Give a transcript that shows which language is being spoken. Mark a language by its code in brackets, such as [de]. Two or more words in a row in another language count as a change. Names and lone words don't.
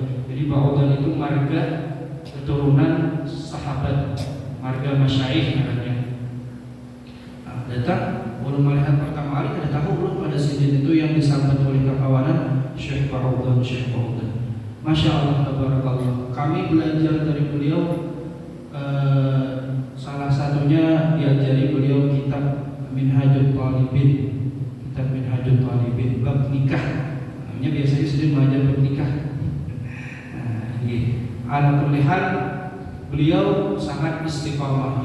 [id] Jadi Ba'udan itu marga keturunan sahabat, marga masyaikh namanya. Datang. Belum melihat pertama kali, tidak tahu belum pada sidin itu yang disambut oleh kekawanan Syekh Ba'udan, Syekh Ba'udan. [ar] ما شاء الله تبارك الله. [id] Kami belajar dari beliau, salah satunya diajari beliau kitab Minhajul Talibin, kitab Minhajul Talibin bab nikah. Namanya biasanya sidin mengajar bab nikah. [ar] على كل حال [id] beliau sangat istiqamah.